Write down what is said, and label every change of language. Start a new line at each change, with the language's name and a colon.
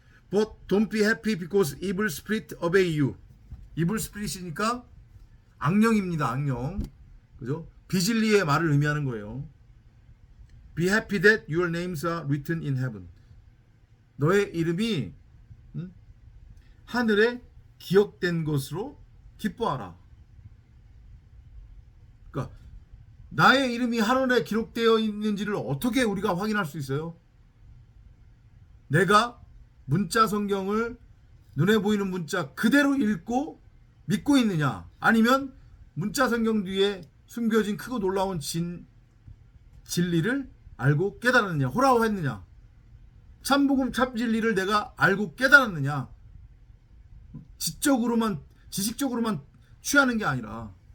English: But don't be happy because evil spirit obey you.
Korean: evil spirit이니까 악령입니다. 악령. 그죠? 비진리의 말을 의미하는 거예요.
English: Be happy that your names are written in heaven.
Korean: 너의 이름이 하늘에 기억된 것으로 기뻐하라. 그러니까 나의 이름이 하늘에 기록되어 있는지를 어떻게 우리가 확인할 수 있어요? 내가 문자 성경을 눈에 보이는 문자 그대로 읽고 믿고 있느냐, 아니면 문자 성경 뒤에 숨겨진 크고 놀라운 진리를 알고 깨달았느냐, 호라호했느냐, 참복음 참진리를 내가 알고 깨달았느냐, 지식적으로만 취하는 게 아니라.